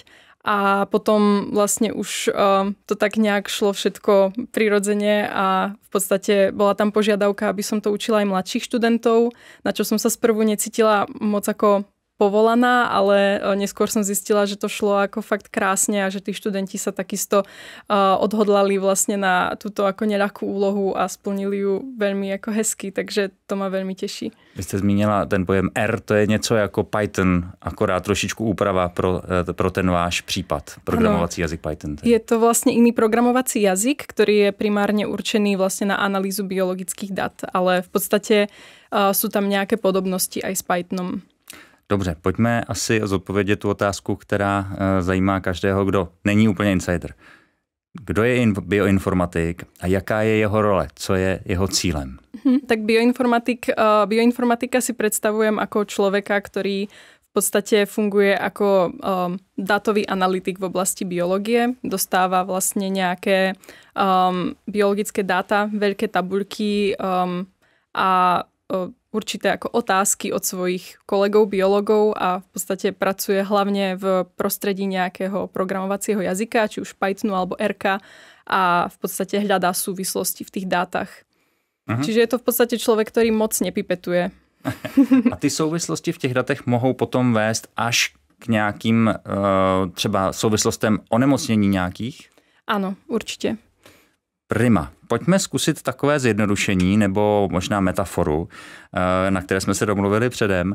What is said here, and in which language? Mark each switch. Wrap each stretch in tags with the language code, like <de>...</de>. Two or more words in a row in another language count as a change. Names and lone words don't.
<sk>A potom vlastne už to tak nejak šlo všetko prirodzene a v podstate bola tam požiadavka, aby som to učila aj mladších študentov, na čo som sa sprvu necítila moc ako povolaná, ale neskôr som zistila, že to šlo ako fakt krásne a že tí študenti sa takisto odhodlali vlastne na túto ako neľahkú úlohu a splnili ju veľmi ako hezky, takže to ma veľmi teší.</sk> <cs>Vy jste zmínila ten pojem R, to je něco jako Python, akorát trošičku úprava pro ten váš případ, programovací jazyk Python.</cs> <sk>Je to vlastne iný programovací jazyk, ktorý je primárne určený vlastne na analýzu biologických dát, ale v podstate sú tam nejaké podobnosti aj s Pythonom.</sk> <cs>Dobře, pojďme asi zodpovědět tu otázku, která zajímá každého, kdo není úplně insider. Kdo je bioinformatik a jaká je jeho role? Co je jeho cílem?</cs> <sk>Tak bioinformatika si predstavujem ako človeka, ktorý v podstate funguje ako dátový analytik v oblasti biológie. Dostáva vlastne nejaké biologické dáta, veľké tabuľky a určité ako otázky od svojich kolegov, biologov a v podstate pracuje hlavne v prostredí nejakého programovacieho jazyka, či už Pythonu alebo R a v podstate hľadá súvislosti v tých dátach. Čiže je to v podstate človek, ktorý moc nepipetuje.</sk> <cs>A ty souvislosti v těch datech mohou potom vést až k nějakým třeba souvislostem onemocnění nějakých? Ano, určitě. Prima. Pojďme zkusit takové zjednodušení nebo možná metaforu, na které jsme se domluvili předem.</cs>